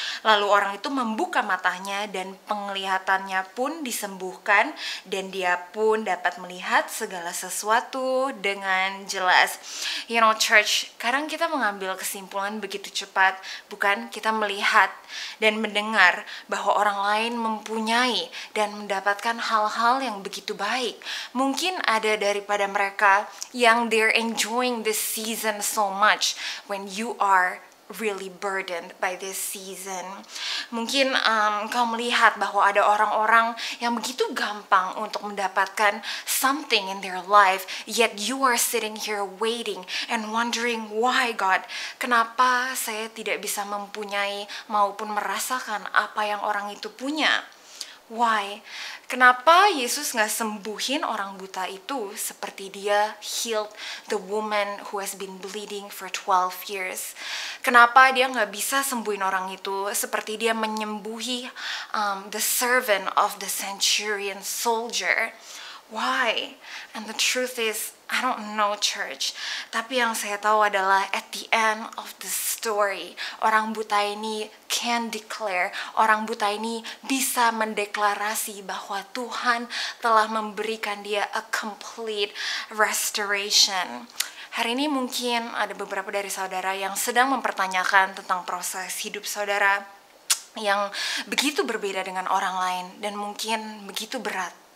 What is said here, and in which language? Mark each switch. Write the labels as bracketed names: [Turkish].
[Indonesian] Lalu orang itu membuka matanya dan penglihatannya pun disembuhkan dan dia pun dapat melihat segala sesuatu dengan jelas. [English] You know church, [Indonesian] kadang kita mengambil kesimpulan begitu cepat, bukan? Kita melihat dan mendengar bahwa orang lain mempunyai dan mendapatkan hal-hal yang begitu baik. Mungkin ada daripada mereka yang [English] they're enjoying this season [Indonesian] so much when you are really burdened by this season. Mungkin kau melihat bahwa ada orang-orang yang begitu gampang untuk mendapatkan [English] something in their life, yet you are sitting here waiting and wondering, why God, [Indonesian] kenapa saya tidak bisa mempunyai maupun merasakan apa yang orang itu punya? [English] Why? [Indonesian] Kenapa Yesus gak sembuhin orang buta itu seperti dia [English] healed the woman who has been bleeding for 12 years? [Indonesian] Kenapa dia gak bisa sembuhin orang itu seperti dia menyembuhi [English] the servant of the centurion soldier? Why? And the truth is, I don't know church. [Indonesian] Tapi yang saya tahu adalah [English] at the end of the story, [Indonesian] orang buta ini [English] can declare, [Indonesian] orang buta ini bisa mendeklarasi bahwa Tuhan telah memberikan dia [English] a complete restoration. [Indonesian] Hari ini mungkin ada beberapa dari saudara yang sedang mempertanyakan tentang proses hidup saudara yang begitu berbeda dengan orang lain dan mungkin begitu berat.